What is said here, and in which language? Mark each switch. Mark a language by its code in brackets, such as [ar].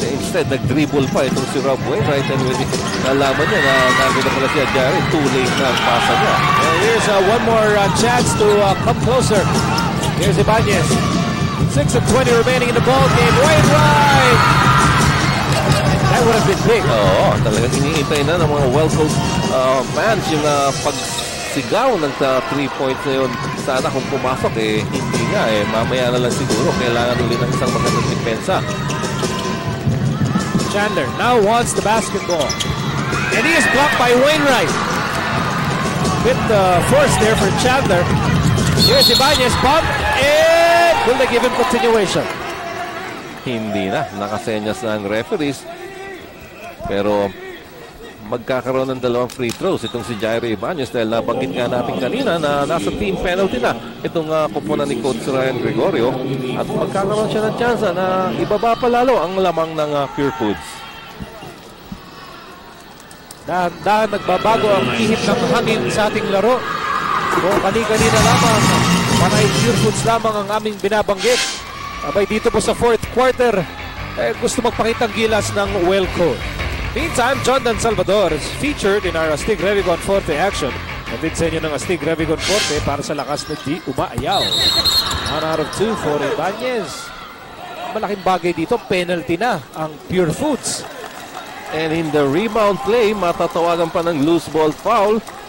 [tl] Instead, nag-dribble pa itong si Rob Wainwright, [en] and when [tl] nalaman niya na nagano pala siya Jair, [en] too late [tl] na ang pasa niya. [en] And here's one more chance to come closer. Here's Ibanez. 6 of 20 remaining in the ball game. Wainwright! That would have been big. [tl] Oo, talagang iniintay na ng mga well-coached fans yung pagsigaw ng 3 points na yun. Sana kung pumasok, hindi nga. Mamaya na lang siguro. Kailangan ulit ng isang magandang depensa. [en] Chandler now wants the basketball. And he is blocked by Wainwright. Bit force there for Chandler. Here's Ibanez, bump, and will they give him continuation? [tl] Hindi na. Nakasenyas na ang referees. Pero magkakaroon ng dalawang free throws itong si Jair Ibanez dahil nabanggit nga natin kanina na nasa team penalty na itong kupunan ni Coach Ryan Gregorio at magkakaroon siya ng chance na ibaba pa lalo ang lamang ng Purefoods. Dahan nagbabago ang ihip ng hangin sa ating laro. Kung kanina lamang, panay Purefoods lamang ang aming binabanggit. Abay dito po sa fourth quarter, gusto magpakitang gilas ng Wellcode. [en] Meantime, John Dan Salvador is featured in our Astig Revigon Forte action. [tl] Nandito sa inyo ng Astig Revigon Forte para sa lakas na di umaayaw. [en] 1 out of 2 for Ibanez. [tl] Malaking bagay dito, penalty na ang Purefoods. And [en] in the rebound play, [tl] matatawagan pa ng loose ball foul.